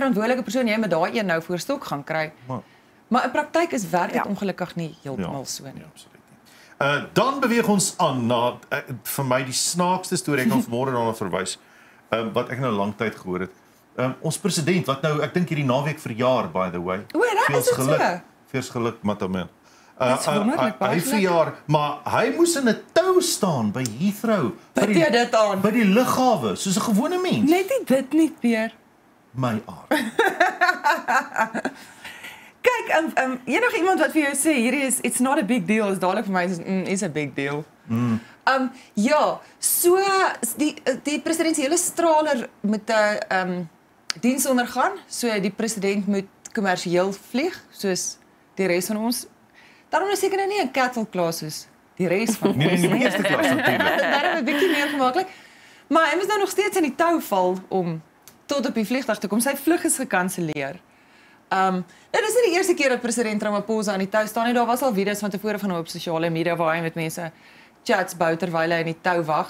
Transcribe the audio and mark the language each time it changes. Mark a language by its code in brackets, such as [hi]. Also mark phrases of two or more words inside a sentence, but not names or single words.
[af] die verantwoordelike persoon, jy moet daai een nou voor stok gaan kry. Maar in praktyk is werk dit ongelukkig nie heeltemal so nie. Ja, absoluut nie. Dan beweeg ons aan na vir my die snaakste storie ek gaan vanmôre daarna verwys. Wat ek nou lank tyd gehoor het. Ons president wat nou ek dink hierdie naweek verjaar [en] by the way. [af] O, is dit so? Veers geluk Matamel. Dit is wonderlik, baie Hy verjaar, maar hy moes in 'n tou staan by Heathrow Wat jy dit aan? by die lughawe soos 'n gewone mens. Net nie dit nie, Peer. My aard. Kyk, enige iemand wat vir jou sê hierdie is [en] it's not a big deal, [af] is dadelik vir my is [en] a big deal. [af] Ja, so die presidentiële straler moet 'n diens ondergaan, so die president moet kommersieel vlieg soos die res van ons. Daarom is seker nou nie 'n [en] cattle class [af] soos die res van Nee, die eerste klas natuurlik. Daarom 'n bietjie meer gemaklik. Maar hy moes nou nog steeds in die tou val om tot op die vliegtuig te kom. Sy vlug is gekanselleer. Dit is nie die eerste keer dat president Ramaphosa aan die tou staan nie. Daar was al video's van tevore van hom op sosiale media waar hy met mense chats bou terwyl hy in die tou wag.